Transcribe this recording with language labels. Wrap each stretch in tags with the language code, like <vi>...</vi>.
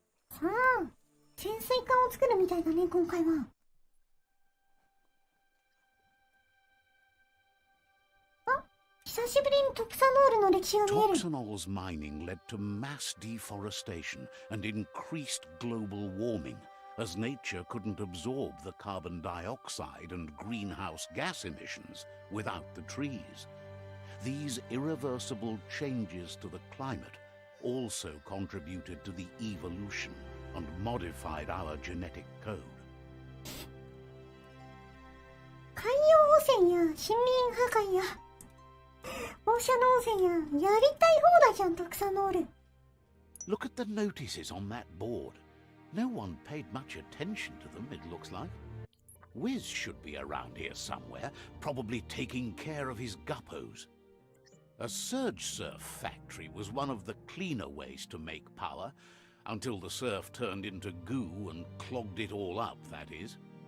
<ja>さあ、潜水艦を作るみたいだね、今回は。久しぶりにトクサノールの歴史が見える。</ja> <en>Toxanol's mining led to mass deforestation and increased global warming, as nature couldn't absorb the carbon dioxide and greenhouse gas emissions without the trees. These irreversible changes to the climate also contributed to the evolution and modified our genetic code.</en> <ja>海洋汚染や森林破壊や放射能汚染ややりたい放題じゃん、トクサノール。</ja> <en>Look at the notices on that board. No one paid much attention to them, it looks like. Wiz should be around here somewhere, probably taking care of his guppos. A surge surf factory was one of the cleaner ways to make power, until the surf turned into goo and clogged it all up, that is.</en>